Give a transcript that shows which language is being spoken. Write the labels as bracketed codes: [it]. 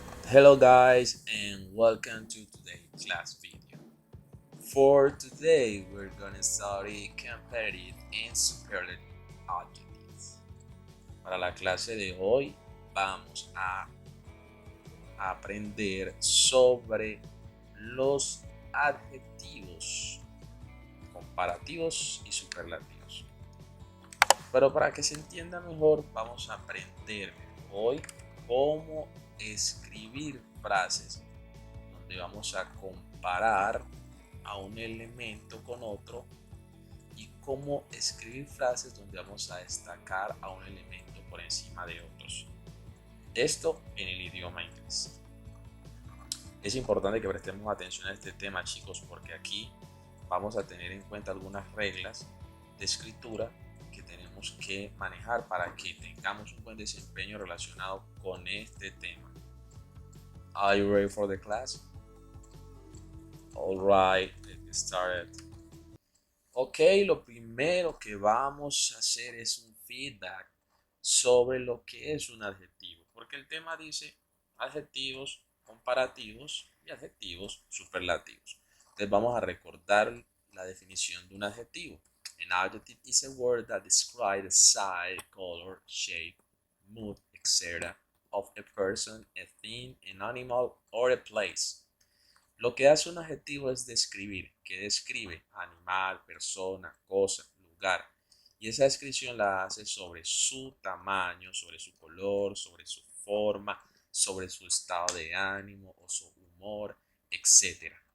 [en] Hello guys and welcome to today's class video. For today we're gonna study comparative and superlative adjectives. [es] Para la clase de hoy vamos a aprender sobre los adjetivos comparativos y superlativos. Pero para que se entienda mejor vamos a aprender hoy cómo escribir frases donde vamos a comparar a un elemento con otro y cómo escribir frases donde vamos a destacar a un elemento por encima de otros. Esto en el idioma inglés. Es importante que prestemos atención a este tema, chicos, porque aquí vamos a tener en cuenta algunas reglas de escritura que tenemos que manejar para que tengamos un buen desempeño relacionado con este tema. [en] Are you ready for the class? Alright, let's get started. [es] Ok, lo primero que vamos a hacer es un feedback sobre lo que es un adjetivo, porque el tema dice adjetivos comparativos y adjetivos superlativos. Entonces vamos a recordar la definición de un adjetivo. [en] An adjective is a word that describes the size, color, shape, mood, etc. of a person, a thing, an animal, or a place. [es] Lo que hace un adjetivo es describir, que describe animal, persona, cosa, lugar. Y esa descripción la hace sobre su tamaño, sobre su color, sobre su forma, sobre su estado de ánimo o su humor, etc.